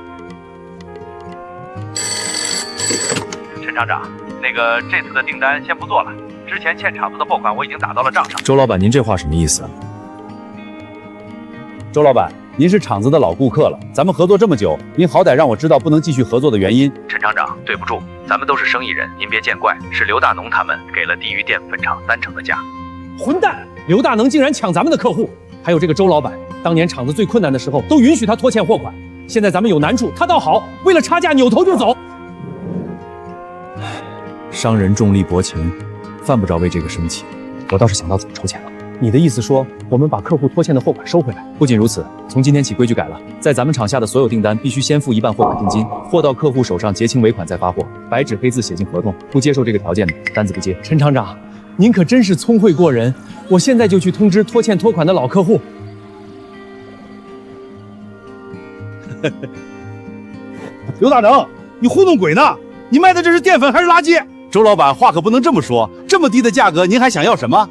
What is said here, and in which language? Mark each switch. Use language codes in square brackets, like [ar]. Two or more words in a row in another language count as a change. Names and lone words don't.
[zh] 陳廠長，那個這次的訂單先不做了，之前欠廠子的貨款我已經打到了賬上。周老闆，您這話什麼意思？周老闆，您是廠子的老顧客了，咱們合作這麼久，您好歹讓我知道不能繼續合作的原因。陳廠長，對不住，咱們都是生意人，您別見怪，是劉大農他們給了低於澱粉廠30%的價。混蛋！劉大能竟然搶咱們的客戶，還有這個周老闆，當年廠子最困難的時候都允許他拖欠貨款，現在咱們有難處，他倒好，為了差價扭頭就走。商人重利薄情，犯不着為這個生氣。我倒是想到怎麼籌錢了。你的意思說，我們把客戶拖欠的貨款收回來？不僅如此，從今天起規矩改了，在咱們廠下的所有訂單必須先付1半貨款定金，貨到客戶手上結清尾款再發貨，白紙黑字寫進合同，不接受這個條件的單子不接。陳廠長，您可真是聰慧過人，我現在就去通知拖欠拖款的老客戶。劉大能，你糊弄鬼呢？你賣的這是澱粉還是垃圾？周老闆，話可不能這麼說，這麼低的價格您還想要什麼？